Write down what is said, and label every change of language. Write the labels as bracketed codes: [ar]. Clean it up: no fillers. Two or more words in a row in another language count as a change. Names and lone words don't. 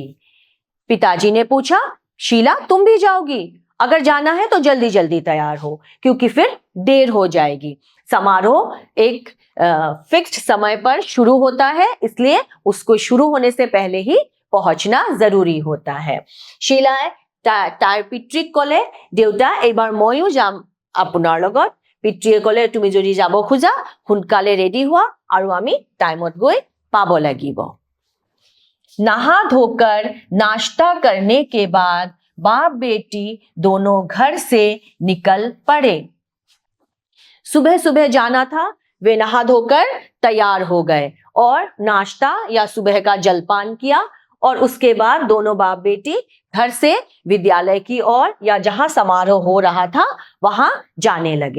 [hi] पिताजी ने पूछा, शीला तुम भी जाओगी? अगर जाना है तो जल्दी जल्दी तैयार हो, क्योंकि फिर देर हो जाएगी। समारोह एक फिक्स्ड समय पर शुरू होता है, इसलिए उसको शुरू होने से पहले ही पहुंचना जरूरी होता है। [as] শীলাই তাৰ পিতৃক ক'লে, দেউতা এইবাৰ ময়ো যাম আপোনাৰ লগত। পিতৃয়ে ক'লে, তুমি যদি যাব খোজা সোনকালে ৰেডি হোৱা আৰু আমি টাইমত গৈ পাব লাগিব। [hi] नहा धोकर नाश्ता करने के बाद बाप बेटी दोनों घर से निकल पड़े। सुबह सुबह जाना था, वे नहा धोकर तैयार हो गए और नाश्ता या सुबह का जलपान किया, और उसके बाद दोनों बाप बेटी घर से विद्यालय की ओर या जहां समारोह हो रहा था वहां जाने लगे।